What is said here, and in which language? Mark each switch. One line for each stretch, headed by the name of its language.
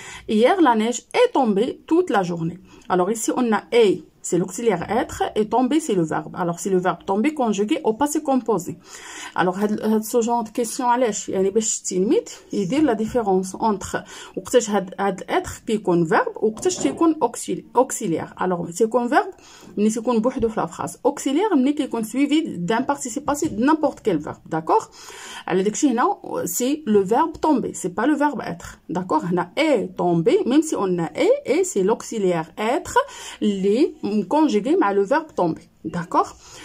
French: Hier, la neige est tombée toute la journée. Alors ici, on a est, c'est l'auxiliaire être, et tomber, c'est le verbe. Alors, c'est le verbe tomber conjugué au passé composé. Alors, ce genre de question,
Arabic: يعني باش تلميذ يدير
French: la différence entre
Arabic: وقتاش هاد
French: être كيكون verbe
Arabic: وقتاش تيكون
French: auxiliaire.
Arabic: Alors, تيكون verbe ملي تيكون بوحدو في
French: la phrase. Auxiliaire
Arabic: ملي كيكون
French: suivi d'un participe passé de n'importe quel verbe. D'accord?
Arabic: على داكشي هنا
French: c'est le verbe tomber, c'est pas le verbe être. D'accord? هنا est tombé, même si on a et c'est l'auxiliaire être اللي conjugué مع le verbe tomber. D'accord?